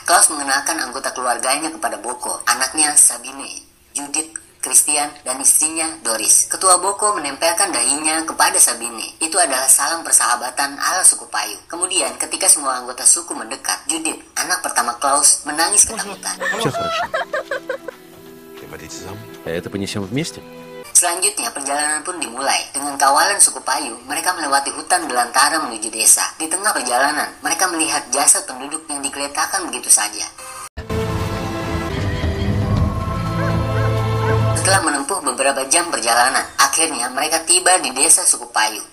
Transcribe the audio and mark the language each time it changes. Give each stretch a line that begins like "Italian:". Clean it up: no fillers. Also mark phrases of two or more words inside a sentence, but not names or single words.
Indonesian: Klaus mengenalkan anggota keluarganya kepada Boko, anaknya Sabine, Judith, Christian, dan istrinya Doris. Ketua Boko menempelkan dahinya kepada Sabine. Itu adalah salam persahabatan ala suku Paiute. Kemudian, ketika semua anggota suku mendekat, Judith, anak pertama Klaus, menangis ketakutan.
Russian: Все хорошо. Это понесем вместе?
Indonesian: Selanjutnya, perjalanan pun dimulai. Dengan kawalan suku Paiute, mereka melewati hutan belantara menuju desa. Di tengah perjalanan, mereka melihat jasad penduduk yang digeletakkan begitu saja. Setelah menempuh beberapa jam perjalanan, akhirnya mereka tiba di desa suku Paiute.